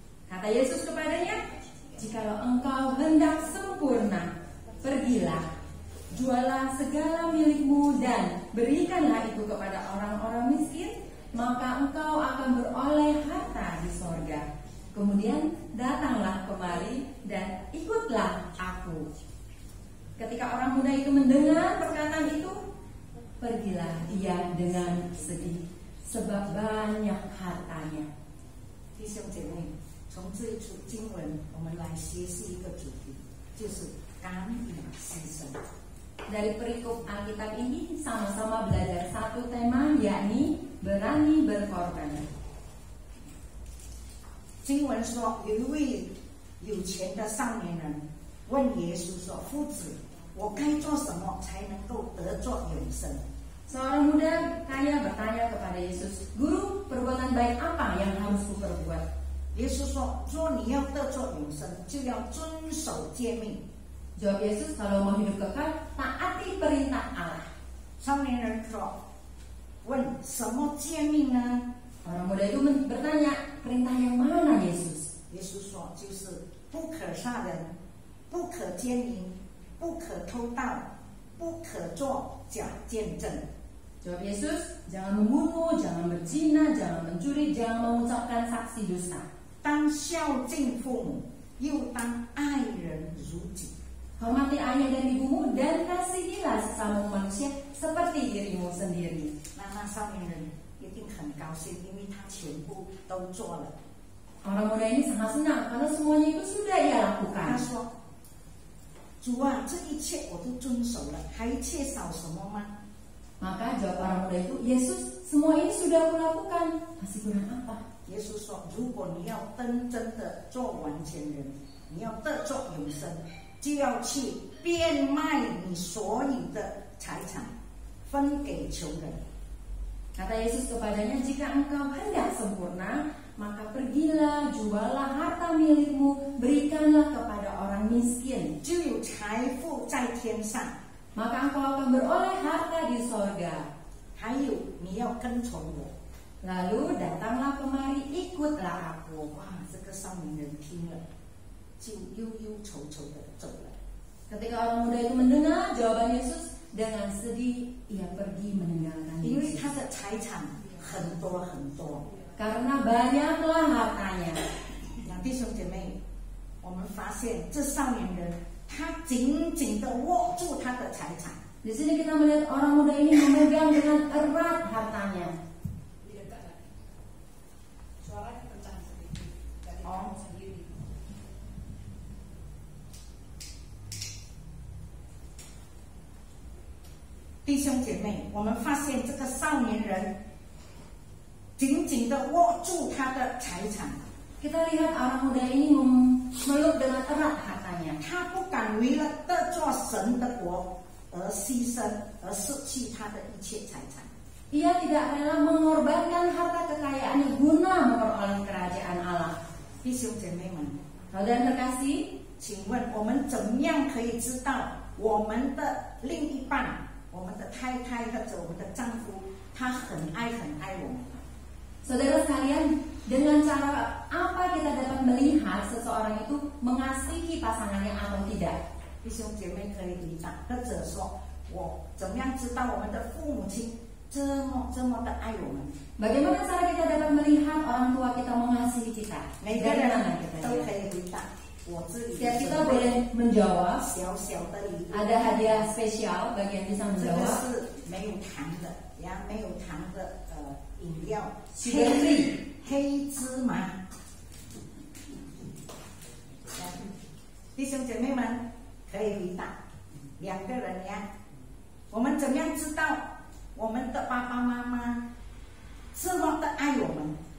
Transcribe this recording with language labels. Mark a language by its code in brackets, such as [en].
[id] Kata Yesus kepadanya, "Jikalau engkau hendak sempurna, pergilah, jualah segala milikmu dan berikanlah itu kepada orang-orang miskin, maka engkau akan beroleh harta di sorga. Kemudian datanglah kemari dan ikutlah aku." Ketika orang muda itu mendengar perkataan itu, pergilah ia dengan sedih, sebab banyak hartanya. [zh] 弟兄姐妹，从这一处经文，我们来学习一个主题，就是敢于牺牲。 [id] Dari perikop Alkitab ini sama-sama belajar satu tema, yakni berani berkorban. [zh] 经文说，有一位有钱的少年人问耶稣说：“夫子，我该做什么才能够得着永生？” [id] Seorang muda kaya bertanya kepada Yesus, "Guru, perbuatan baik apa yang harus kuperbuat?" [zh] 耶稣说：“若你要得着永生，就要遵守诫命。” [id] Jawab Yesus, "Kalau mau hidup kekal, taati perintah Allah." [zh] 少年人说：“问什么诫命呢 [id] Orang muda itu bertanya, "Perintah yang mana, Yesus?" [zh] 耶稣说：“就是不可杀人，不可奸淫，不可偷盗，不可作假见证。” [id] Jawab Yesus, "Jangan membunuh, jangan berzina, jangan mencuri, jangan mengucapkan saksi dusta. [zh] 当孝敬父母，又当爱人如己。” [id] Hormati ayah dan ibumu dan kasihilah sesama manusia seperti dirimu sendiri. [zh] 那少年人一定很高兴，因为他全部都做了。 [id] Orang muda ini sangat senang karena semuanya itu sudah ia [zh] 他 [id] lakukan. [zh] 说：“主啊，这一切我都遵守了，还缺少什么吗？” [id] Maka jawab orang muda itu, "Yesus, semua ini sudah aku lakukan, masih kurang apa? [zh] 耶稣说：“如果你要真正的做完全人，你要得着永生，就要去变卖你所有的财产，分给穷人。” [id] Kata Yesus kepadanya, jika engkau hendak sempurna, maka pergilah, jualah harta milikmu, berikanlah kepada orang miskin. [zh] 就有财富在天上。 [id] Maka engkau akan beroleh harta di sorga. [zh] 还有，你要跟从我。 [id] Lalu datanglah kemari, ikutlah aku. [zh] 哇，这个少年人听了，就忧忧愁愁的走了。 [id] Ketika orang muda itu mendengar jawaban Yesus, dengan sedih ia pergi meninggalkan [zh] 因为 [id] Yesus. [zh] 他的财产很多很多。 [id] Karena banyaklah hartanya. [zh] 那弟兄姐妹，我们发现这少年人，他紧紧的握住他的财产。 [id] Di sini kita melihat orang muda ini memegang dengan erat hartanya. Suaranya kencang sedikit dari Oh. kamu sendiri. [zh] 弟兄姐妹，我们发现这个少年人紧紧的握住他的财产， [id] Kita lihat orang muda ini memeluk dengan erat hartanya. [zh] 他不敢为了得做神的国而牺牲，而失去他的一切财产。 [id] Ia tidak rela mengorbankan harta kekayaannya guna memperoleh kerajaan Allah. [zh] 弟兄姐妹们， [id] Saudara terkasih, [zh] 请问我们怎么样可以知道我们的另一半、我们的太太或者我们的丈夫，他很爱我们？ [id] saudara sekalian, dengan cara apa kita dapat melihat seseorang itu mengasihi pasangannya atau tidak? [zh] 弟兄姐妹可以回答，或者说我怎么样知道我们的父母亲这么的爱我们？ [id] Bagaimana cara kita dapat melihat orang tua kita mengasihi kita? [zh] 每个 [id] Dari [zh] 人 [id] mana kita [zh] 都可 [id] lihat? [zh] 以回答。我这里 [id] Setiap kita boleh menjawab. [zh] 小小的礼物， [id] Ada hadiah spesial bagi yang bisa [zh] 这个 [id] menjawab. [zh] 是没有糖的呀，没有糖的饮料， [en] Sugar free. [zh] 黑芝麻。弟兄姐妹们可以回答，两个人呀，我们怎么样知道我们的爸爸妈妈这么的爱我们？